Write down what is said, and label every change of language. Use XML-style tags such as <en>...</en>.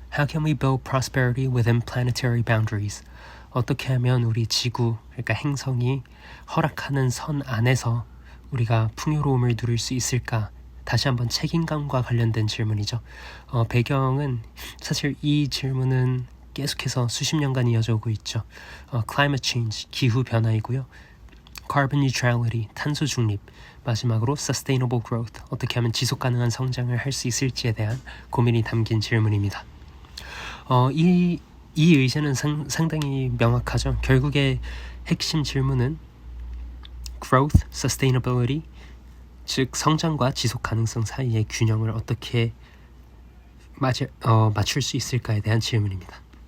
<en>How can we build prosperity within planetary boundaries?</en> <ko>어떻게 하면 우리 지구, 그러니까 행성이 허락하는 선 안에서 우리가 풍요로움을 누릴 수 있을까? 다시 한번 책임감과 관련된 질문이죠. 배경은 사실 이 질문은 계속해서 수십 년간 이어져 오고 있죠.</ko> <en>Climate change,</en> <ko>기후변화이고요.</ko> <en>Carbon neutrality,</en> <ko>탄소 중립, 마지막으로</ko> <en>Sustainable growth,</en> <ko>어떻게 하면 지속가능한 성장을 할 수 있을지에 대한 고민이 담긴 질문입니다. 이 의제는 상당히 명확하죠. 결국에 핵심 질문은 growth, sustainability, 즉 성장과 지속 가능성 사이의 균형을 어떻게 맞출 수 있을까에 대한 질문입니다.</ko>